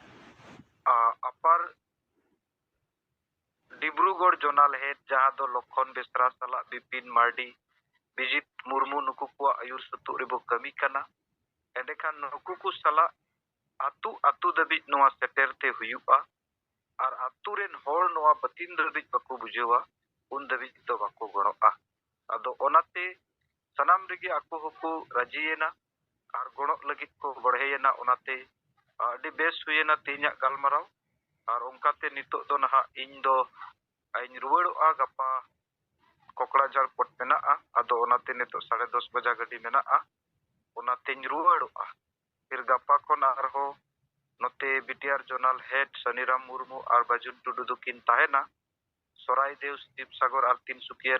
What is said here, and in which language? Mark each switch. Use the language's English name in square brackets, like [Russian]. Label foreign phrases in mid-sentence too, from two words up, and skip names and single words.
[Santali] अपार डिब्रूगढ़ जोनाल हेड जहां दो लखन बेसरा सला बिपिन मार्डी बिजित मुर्मू नुकु को आयुर सतु रेबो कमी कना एंडेखान नुकु को सला आतु आतु दबित नोआ सेटेरते हुयुआ और आतु रेन होर नोआ बतिन दबित बको बुझेवा उन दबित तो बको गणोआ अदो ओनाते सनाम रेगे आको हको राजीएना और गणो लगित को बढ़ेयना ओनाते अडी बेस हुएना तिहिना गालमाराव Ar ongkate nitok do naha ᱤᱧ ᱫᱚ ᱤᱧ ᱨᱩᱣᱟᱹᱲᱚᱜᱼᱟ ᱜᱟᱯᱟ ᱠᱚᱠᱲᱟᱡᱷᱟᱲ ᱯᱚᱴ ᱢᱮᱱᱟᱜᱼᱟ ᱟᱫᱚ ᱚᱱᱟᱛᱮ ᱱᱤᱛᱚᱜ 10:30 ᱵᱟᱡᱟ ᱜᱟᱹᱰᱤ ᱢᱮᱱᱟᱜᱼᱟ ᱚᱱᱟᱛᱮᱧ ᱨᱩᱣᱟᱹᱲᱚᱜᱼᱟ ᱯᱷᱤᱨ ᱜᱟᱯᱟ ᱠᱷᱚᱱ ᱟᱨᱦᱚᱸ ᱱᱚᱛᱮ ᱵᱤᱴᱤᱟᱨ ᱡᱳᱱᱟᱞ ᱦᱮᱰ ᱥᱚᱱᱤᱨᱟᱢ ᱢᱩᱨᱢᱩ ᱟᱨ ᱵᱟᱡᱩᱱ ᱴᱩᱰᱩ ᱫᱚᱠᱤᱱ ᱛᱟᱦᱮᱱᱟ ᱥᱚᱨᱟᱭᱫᱮᱣ ᱥᱤᱵᱥᱟᱜᱚᱨ ᱟᱨ ᱛᱤᱱᱥᱩᱠᱤᱭᱟ